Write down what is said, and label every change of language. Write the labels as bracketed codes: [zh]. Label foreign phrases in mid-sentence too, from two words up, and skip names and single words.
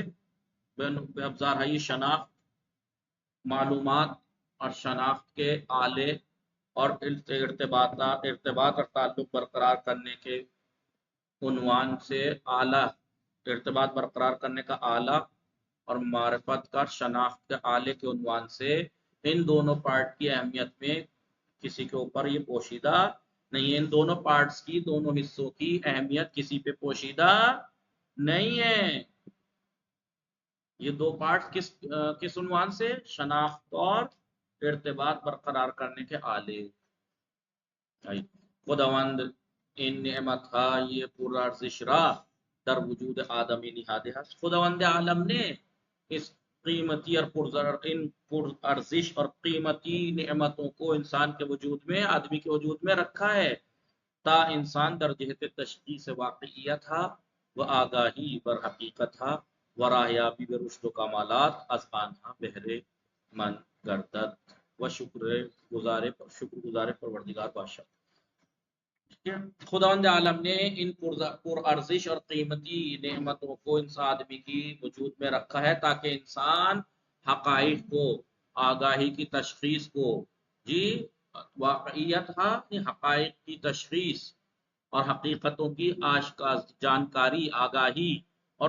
[ur] ابزار ہی شناخت، معلومات اور شناخت کے آلے، اور ارتباط اور تعلق برقرار کرنے کے عنوان سے آلہ، ارتباط برقرار کرنے کا آلہ، اور معرفت کا شناخت کے آلے کے عنوان سے ان دونوں پارٹ کی اہمیت میں کسی کے اوپر یہ پوشیدہ نہیں ہے، ان دونوں پارٹس کی، دونوں حصوں کی اہمیت کسی پہ پوشیدہ نہیں ہے۔ یہ 2 پارٹس کس عنوان سے؟ شناخت اور ارتباط برقرار کرنے کے آلے۔ [fa] خداوند این نعمت های پرارزش را در وجود آدمی نهاده است، [ur] خداوند عالم نے اس قیمتی اور پرارزش اور قیمتی نعمتوں کو انسان کے وجود میں، آدمی کے وجود میں رکھا ہے، [fa] تا انسان در جہت تشخیص واقعیت ہا و آگاہی بر حقیقت ہا و راہیابی بے رشد و کمالات از آنها بہرے من گردد و شکر گزار پروردگار بادشاہ۔ [ur] خداوند عالم نے ان پرارزش اور قیمتی نعمتوں کو انسان آدمی کی وجود میں رکھا ہے تاکہ انسان حقائق کو، آگاہی کی تشخیص کو، واقعیت حقائق کی تشخیص اور حقیقتوں کی آشکار جانکاری، آگاہی اور